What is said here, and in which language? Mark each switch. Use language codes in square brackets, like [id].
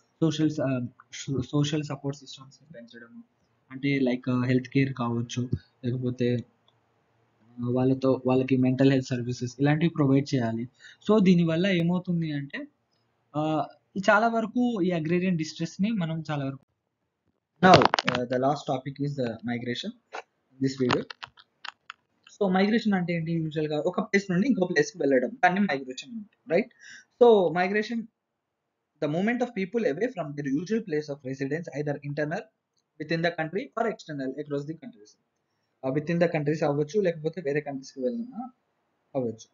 [te] Social social support systems పెంచడము అంటే like health care కావచ్చు లేకపోతే వాళ్ళకి మెంటల్ హెల్త్ సర్వీసెస్ ఇలాంటివి ప్రొవైడ్ చేయాలి. సో దీనివల్ల ఏమవుతుంది అంటే చాలా వరకు ఈ అగ్రేరియన్ డిస్ట్రెస్ని మనం చాలా వరకు [en] Now, the last topic is the migration. This video. So migration [te] అంటే ఏంటి? యూజువల్గా ఒక ప్లేస్ నుండి ఇంకో ప్లేస్కి వెళ్ళడం, దాన్ని migration right. [en] So migration the movement of people away from their usual place of residence either internal within the country or external across the countries. [te] With in the countries అవ్వచ్చు, లేకపోతే వేరే కంట్రీస్కి వెళ్ళినా అవ్వచ్చు.